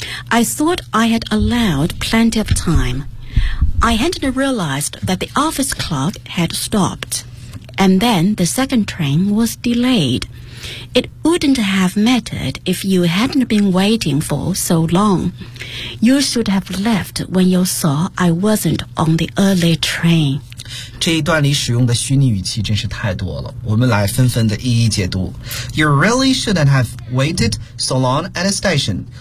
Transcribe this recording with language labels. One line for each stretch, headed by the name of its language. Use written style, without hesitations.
English: I thought I had allowed plenty of time. I hadn't realized that the office clock had stopped. And then the second train was delayed. It wouldn't have mattered if you hadn't been waiting for so long. You should have left when you saw I wasn't on the early train.
Chinese: 这一段里使用的虚拟语气真是太多了，我们来纷纷的一一解读。
English: You really shouldn't have waited so long at a station.